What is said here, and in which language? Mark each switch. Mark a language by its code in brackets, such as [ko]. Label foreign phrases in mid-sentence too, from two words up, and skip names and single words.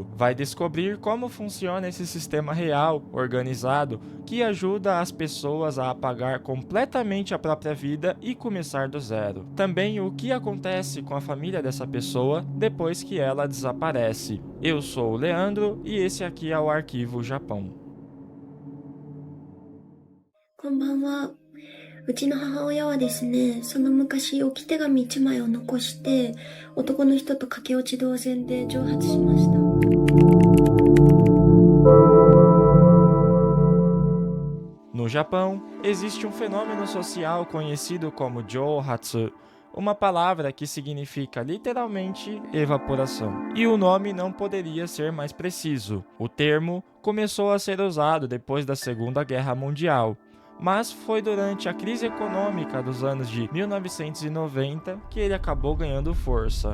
[pt] Vai descobrir como funciona esse sistema real, organizado, que ajuda as pessoas a apagar completamente a própria vida e começar do zero. Também o que acontece com a família dessa pessoa depois que ela desaparece. Eu sou o Leandro e esse aqui é o Arquivo Japão. [ja] こんばんは。うちの母親はですね、その昔置き手紙1枚を残して、男の人と駆け落ち同然で蒸発しました。 [pt] No Japão, existe um fenômeno social conhecido como Jouhatsu, uma palavra que significa literalmente evaporação. E o nome não poderia ser mais preciso. O termo começou a ser usado depois da Segunda Guerra Mundial, mas foi durante a crise econômica dos anos de 1990 que ele acabou ganhando força.